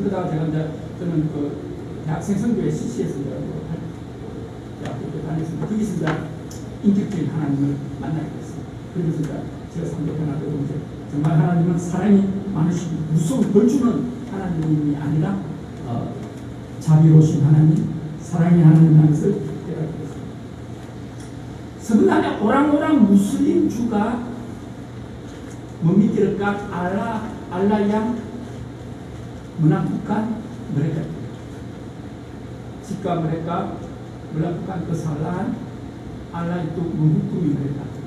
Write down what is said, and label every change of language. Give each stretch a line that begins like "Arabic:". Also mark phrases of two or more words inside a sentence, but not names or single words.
Korean: 그러다가 제가 이제 저는 그 대학생 선교회 CC에서 대학교 다녔습니다. 거기서 이제 인격적인 하나님을 만나게 됐어요. 그러면서 이제 제가 상도 변화되고 이제 정말 하나님은 사랑이 많으시고 무서운 벌 주는 하나님이 아니라 자비로우신 하나님, 사랑의 하나님이라는 것을 깨닫게 됐습니다.
Indonesian: sebenarnya orang-orang Muslim juga memikirkan Allah yang menakutkan mereka. Jika mereka melakukan kesalahan, Allah itu menghukumi mereka.